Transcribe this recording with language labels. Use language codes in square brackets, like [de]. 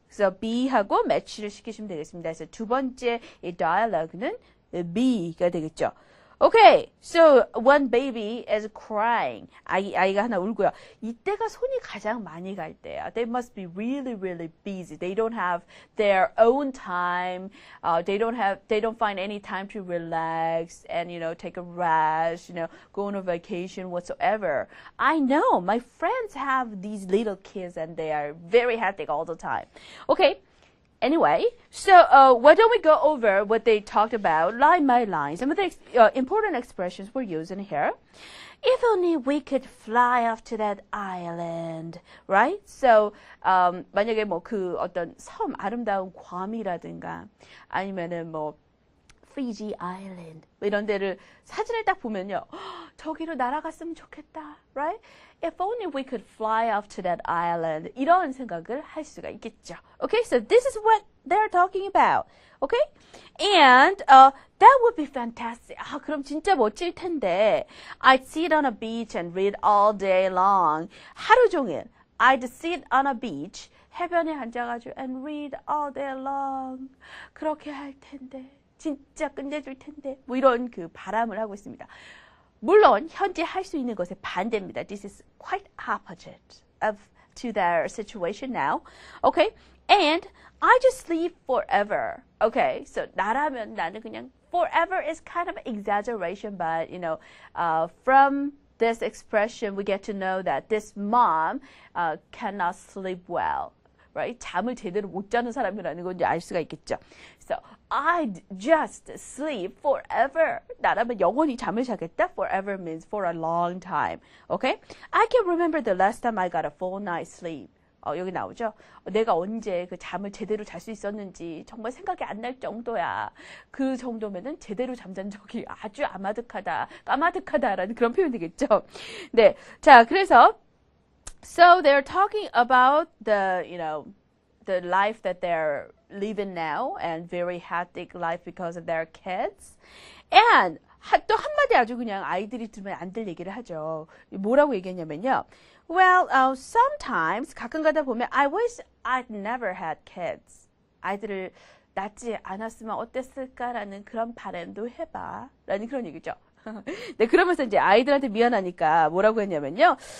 [ko] So B하고 매치를 시키시면 되겠습니다. 그래서 두 번째 이 dialogue는 B가 되겠죠. [en] Okay, so one baby is crying. [ko] 아이가 하나 울고요. 이때가 손이 가장 많이 갈 때야. [en] They must be really, really busy. They don't have their own time. They don't find any time to relax and, take a rest, go on a vacation whatsoever. I know my friends have these little kids and they are very hectic all the time. Okay. Anyway, so why don't we go over what they talked about line by line? Some of the important expressions we're using here. If only we could fly off to that island, right? [ko] So 만약에 뭐 그 어떤 섬 아름다운 괌이라든가 아니면은 뭐 Fiji Island 이런 데를 사진을 딱 보면요, 저기로 날아갔으면 좋겠다, right? [en] If only we could fly off to that island. [ko] 이런 생각을 할 수가 있겠죠. [en] Okay, so this is what they're talking about. Okay, and that would be fantastic. [ko] 아, 그럼 진짜 멋질 텐데. [en] I'd sit on a beach and read all day long. [ko] 하루 종일. [en] I'd sit on a beach. [ko] 해변에 앉아가지고 [en] and read all day long. [ko] 그렇게 할 텐데. 진짜 끝내줄 텐데. 뭐 이런 그 바람을 하고 있습니다. 물론 현재 할 수 있는 것의 반대입니다. [en] This is quite opposite to their situation now. Okay, and I just sleep forever. Okay, so [ko] 나라면 나는 그냥 [en] forever is kind of exaggeration, but from this expression we get to know that this mom cannot sleep well. Right? [ko] 잠을 제대로 못 자는 사람이라는 건 이제 알 수가 있겠죠. [en] So I'd just sleep forever. [ko] 나라면 영원히 잠을 자겠다. [en] Forever means for a long time. Okay? I can remember the last time I got a full night's sleep. [ko] 여기 나오죠? 내가 언제 그 잠을 제대로 잘 수 있었는지 정말 생각이 안 날 정도야. 그 정도면은 제대로 잠잔 적이 아주 까마득하다라는 그런 표현이겠죠. 네. 자, 그래서 [en] So they're talking about the life that they're living now and very hectic life because of their kids. [ko] And 또 한마디 아주 그냥 아이들이 들으면 안 될 얘기를 하죠. 뭐라고 얘기했냐면요. [en] Well, sometimes [ko] 가끔 가다 보면 [en] I wish I'd never had kids. [ko] 아이들을 낳지 않았으면 어땠을까라는 그런 바람도 해봐. 라는 그런 얘기죠. 네, 그러면서 이제 아이들한테 미안하니까 뭐라고 했냐면요.